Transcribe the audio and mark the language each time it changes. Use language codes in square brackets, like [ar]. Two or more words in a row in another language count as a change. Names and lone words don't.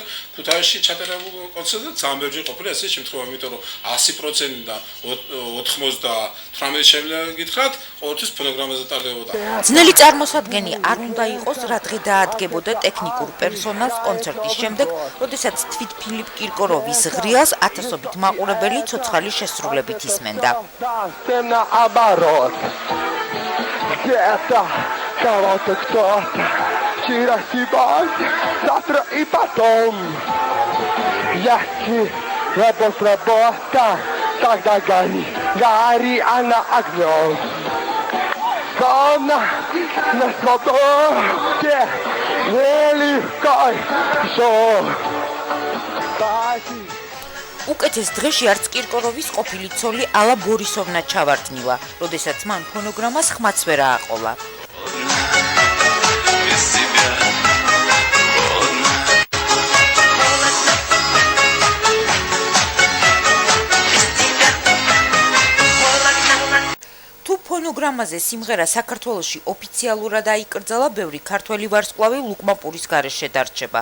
[ka] ქუთაისში ჩატარებულ კონცერტზე ძალიან ბევრი ყოფილა ესე შემთხვევა, იმიტომ რომ 100%-დან 98 შემიძლია გითხრათ, ყოველთვის ფონოგრამაზე ტარდებოდა. ძნელი წარმოსადგენი არ უნდა იყოს, რა დღე დაადგებოდა ტექნიკურ პერსონალს კონცერტის შემდეგ, როდესაც თვით ფილიპ კირკოროვის ღრიალს ათასობით მაყურებელი ცოცხალი შესრულებით ისმენდა. [ru] Где-то кого-то кто-то вчера сегодня, завтра и потом. Если работа работа, тогда гори, гори она огнем. Зона на свободе, нелегко жить. [ka] უკეთეს დღეში არც კირკოროვის ყოფილი ცოლი ალა ბორისოვნა ჩავარდნილა, როდესაც მან ფონოგრამას ხმაც ვერ ააყოლა. თუ ფონოგრამაზე სიმღერა საქართველოში ოფიციალურად აიკრძალა, ბევრი ქართველი ვარსკვლავი ლუკმაპურის გარეშე დარჩება.